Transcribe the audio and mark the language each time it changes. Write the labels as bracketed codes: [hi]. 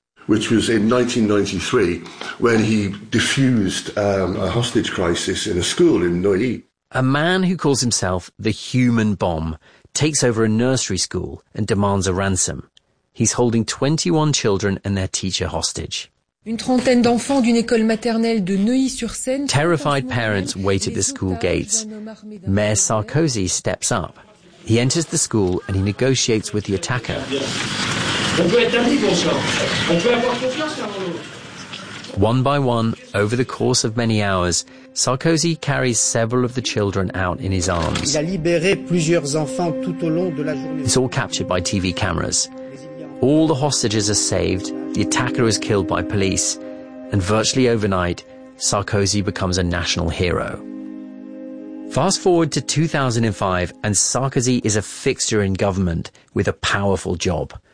[en] Which was in 1993, when he defused a hostage crisis in a school in Neuilly. A man who calls himself the human bomb takes over a nursery school and demands a ransom. He's holding 21 children and their teacher hostage. [fr] Une trentaine d'enfants d'une école maternelle de Neuilly-sur-Seine. [en] Terrified parents wait at the school gates. Mayor Sarkozy steps up. He enters the school and he negotiates with the attacker. [fr] On peut être amis, bon sang. On peut avoir confiance en nous. [en] One by one, over the course of many hours, Sarkozy carries several of the children out in his arms. [fr] Il a libéré plusieurs enfants tout au long de la journée. [en] It's all captured by TV cameras. All the hostages are saved, the attacker is killed by police, and virtually overnight, Sarkozy becomes a national hero. Fast forward to 2005, and Sarkozy is a fixture in government with a powerful job.